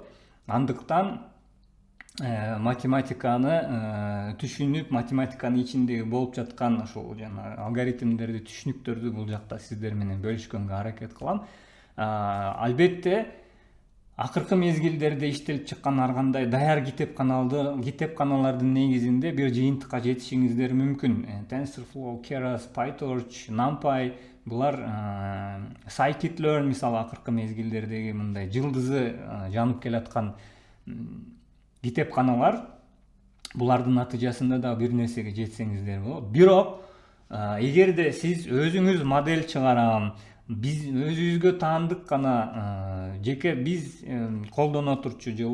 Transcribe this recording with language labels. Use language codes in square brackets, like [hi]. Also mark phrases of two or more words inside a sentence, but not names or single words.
[ky] Андыктан математиканы түшүнүп, математиканын ичиндеги болуп жаткан ошол жана алгоритмдерди, түшүнүктөрдү бул жакта сиздер менен бөлүшкөнгө аракет кылам. Албетте акыркы мезгилдерде иштелип чыккан ар кандай даяр китепканалардын негизинде бир жыйынтыкка жетишиңиздер мүмкүн. TensorFlow, Keras, PyTorch, NumPy булар scikit-learn мисалы акыркы мезгилдердеги мындай жылдызы жанып келаткан китепканалар. Булардын натыйжасында да бир нерсеге жетсеңиздер болот. Бирок эгерде сиз өзүңүз модель чыгарам, биз өзүбүзгө таандык гана жеке биз колдоно турчу же